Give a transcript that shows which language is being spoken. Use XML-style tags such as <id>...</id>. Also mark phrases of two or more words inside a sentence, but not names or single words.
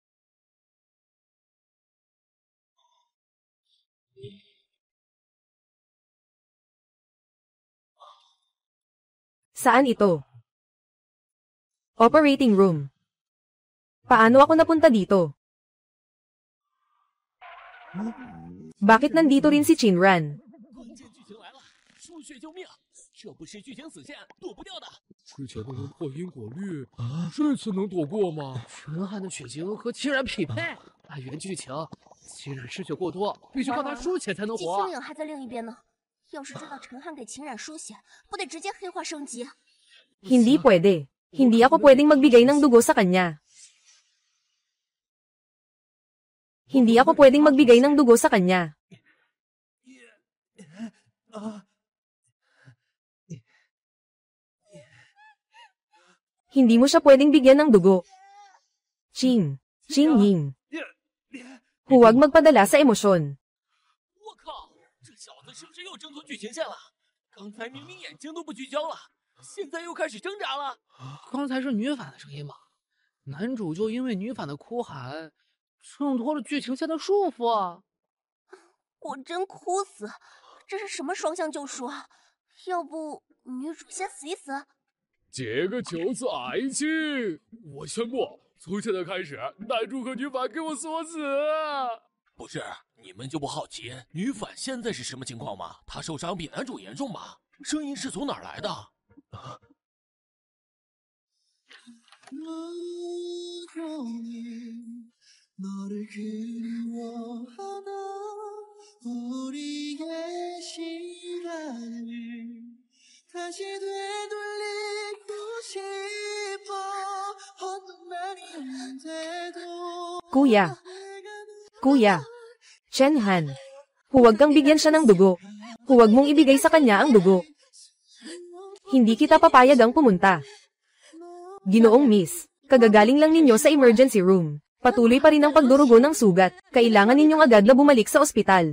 <tl>Saan ito?</tl> <en>Operating room.</en> <tl>Paano ako napunta dito? Bakit nandito rin si Chinran?</tl> <zh>关键剧情来了，输血救命，这不是剧情死线，躲不掉的。之前都能破因果律，这次能躲过吗？陈汉的血型和秦冉匹配。按原剧情，秦冉失血过多，必须靠他输血才能季活青。影还在另一边呢。要是知道陈汉给秦冉输血，不得直接黑化升级？</zh> <tl>Hindi pwede. Hindi ako pwedeng magbigay ng dugo sa kanya. Hindi ako pwedeng magbigay ng dugo sa kanya. Hindi mo siya pwedeng bigyan ng dugo. Qingying. Huwag magpadala sa emosyon.</tl> <zh>我靠，这小子是不是又挣脱剧情线了？刚才明明眼睛都不聚焦了，现在又开始挣扎了。刚才是女反的声音吗？男主就因为女反的哭喊，挣脱了剧情线的束缚啊！我真哭死！这是什么双向救赎啊？要不女主先死一死？结个9次爱情！我宣布，从现在开始，男主和女反给我锁死！不是，你们就不好奇女反现在是什么情况吗？她受伤比男主严重吧？声音是从哪儿来的？啊</zh> <ko>너를 그리워하나 우리의 시간을 다시 되돌리고 싶어 어떤 말이 없는데도</ko> <tl>Kuya. Chen Han. Huwag kang bigyan siya ng dugo. Huwag mong ibigay sa kanya ang dugo. Hindi kita papayagang pumunta. Ginoong Miss, kagagaling lang ninyo sa emergency room. Patuloy pa rin ang pagdurugo ng sugat. Kailangan ninyong agad na bumalik sa ospital.</tl>